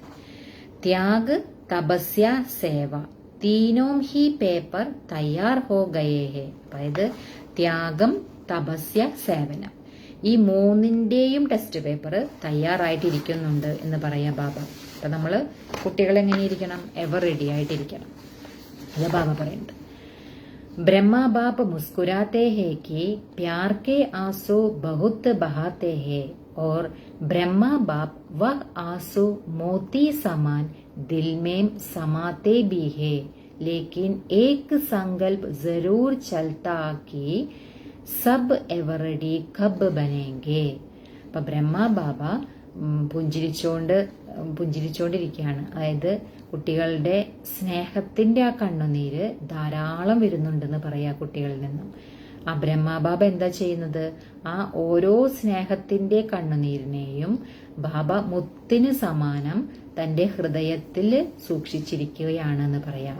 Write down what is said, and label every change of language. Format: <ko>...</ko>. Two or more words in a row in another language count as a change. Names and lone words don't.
<hi>त्याग तपस्या सेवा तीनों ही पेपर तैयार हो गए हैं.</hi> <ml>അതായത് ത്യാഗം, തപസ്യ, സേവനം, ഈ മൂന്നിന്റെയും</ml> <en>test paper</en> <ml>തയ്യാറായിട്ടിരിക്കുന്നുണ്ട് എന്ന് പറയാം ബാബ. അപ്പൊ നമ്മള് കുട്ടികൾ എങ്ങനെ ഇരിക്കണം?</ml> <en>ever ready</en> <ml>ആയിട്ടിരിക്കണം. അത് ബാബ പറയുന്നുണ്ട്.</ml> <hi>ब्रह्मा बाप मुस्कुराते हैं कि प्यार के आंसू बहुत बहाते हैं और ब्रह्मा बाप वह आंसू मोती समान दिल में समाते भी है, लेकिन एक संकल्प जरूर चलता कि सब</hi> <en>ever ready</en> <hi>कब बनेंगे.</hi> <ml>അപ്പൊ ബ്രഹ്മബാബ പുഞ്ചിരിച്ചോണ്ടിരിക്കുകയാണ്. അതായത് കുട്ടികളുടെ സ്നേഹത്തിന്റെ ആ കണ്ണുനീര് ധാരാളം വരുന്നുണ്ടെന്ന് പറയാ കുട്ടികളിൽ നിന്നും. ആ ബ്രഹ്മബാബ എന്താ ചെയ്യുന്നത്? ആ ഓരോ സ്നേഹത്തിന്റെ കണ്ണുനീരിനെയും ബാബ മുത്തിന് സമാനം തന്റെ ഹൃദയത്തിൽ സൂക്ഷിച്ചിരിക്കുകയാണെന്ന് പറയാം.</ml>